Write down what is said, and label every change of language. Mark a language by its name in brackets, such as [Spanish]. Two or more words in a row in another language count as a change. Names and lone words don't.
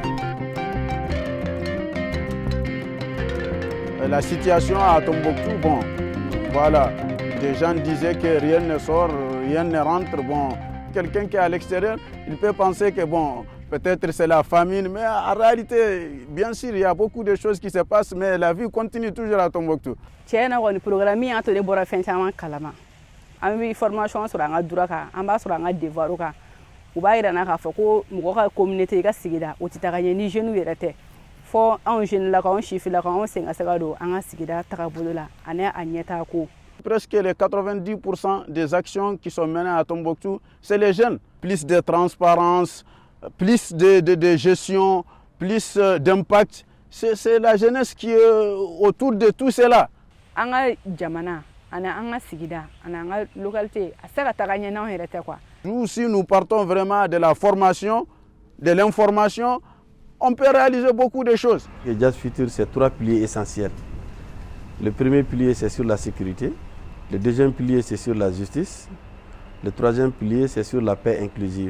[French] La situation à Tombouctou, bon, voilà, des gens disaient que rien ne sort, rien ne rentre. Bon, quelqu'un qui est à l'extérieur, il peut penser que bon, peut-être c'est la famine, mais en réalité, bien sûr, il y a beaucoup de choses qui se passent, mais la vie continue toujours à Tombouctou. [Bambara] An bɛ formation sɔrɔ an ka droit kan an b'a sɔrɔ an ka devoir kan u b'a yira na k'a fɔ ko mɔgɔ ka communauté i ka sigida o tɛ taga ɲɛ ni jeunes yɛrɛ tɛ fɔ anw jeunes la anw sifila anw sen ka se ka don an ka sigida tagabolo la ani a ɲɛtaa ko. [French] Presque les 90% des actions qui sont menées à Tombouctou, c'est les jeunes. Plus de transparence, plus de gestion, plus d'impact. C'est la jeunesse qui est autour de tout cela. [Bambara] An ka jamana ani an ka sigida ani an ka localité a se ka taga ɲɛ n'anw yɛrɛ tɛ quoi. [French] Nous aussi, nous partons vraiment de la formation, de l'information. On peut réaliser beaucoup de choses. Et Jazz Future, c'est 3 piliers essentiels. Le premier pilier, c'est sur la sécurité. Le deuxième pilier, c'est sur la justice. Le troisième pilier, c'est sur la paix inclusive.